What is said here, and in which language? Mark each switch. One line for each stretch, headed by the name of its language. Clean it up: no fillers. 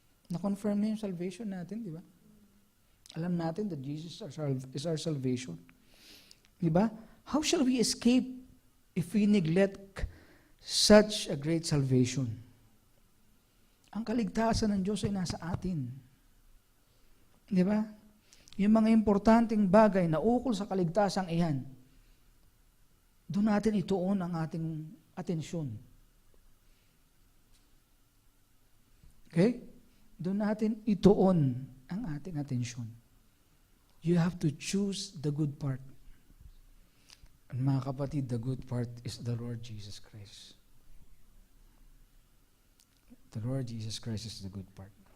Filipino: Na-confirm na yung salvation natin, di ba? Alam natin
English: that Jesus is our salvation.
Filipino: Di ba?
English: How shall we escape if we neglect such a great salvation?
Filipino: Ang kaligtasan ng Diyos ay nasa atin. Di ba? Yung mga importanteng bagay na ukol sa kaligtasang iyan, doon natin ituon ang ating atensyon. Okay? Doon natin ituon ang ating atensyon.
English: You have to choose the good part. And
Filipino: mga kapatid,
English: the good part is the Lord Jesus Christ. The Lord Jesus Christ is the good part.